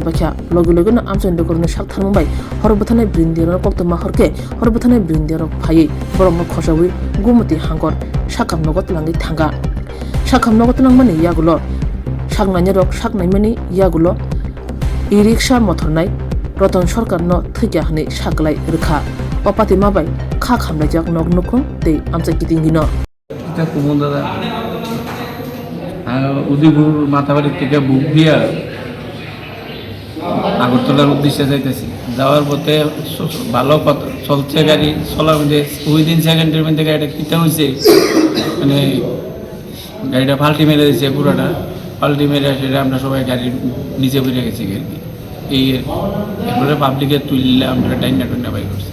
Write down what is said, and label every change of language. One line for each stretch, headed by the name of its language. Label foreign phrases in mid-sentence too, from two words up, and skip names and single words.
Kok Borok: bakha logi na amchen bekorne sak tharmbai horbothane brindiano koktoma horke horbothane brindiano phai borong khosawi gumati hangor sakam nogot langi thanga sakam nogot langmani yagulo saknani rok saknaimani yagulo i-riksha mothonnai Roton Sorkar no thikya hani saklai rikha opati mabai kha khamlai jak nok nukhung tei amcha kitingino
Bangla: এটা কুমন দাদা উদয়পুর মাথাবাড়ির থেকে বুক দিয়া আগরতলার উদ্দেশ্যে যাইতেছি যাওয়ার পথে ভালো চলছে গাড়ি চলার মধ্যে
English: within seconds
Bangla: মধ্যে গাড়িটা কিতা হয়েছে মানে গাড়িটা পাল্টি মেরে দিয়েছে পুরোটা পাল্টি মেরে সেটা আমরা সবাই গাড়ির নিচে বেরিয়ে গেছি আর কি এই এরপরে পাবলিকে তুললে আমরা টাইনা বাই করছি।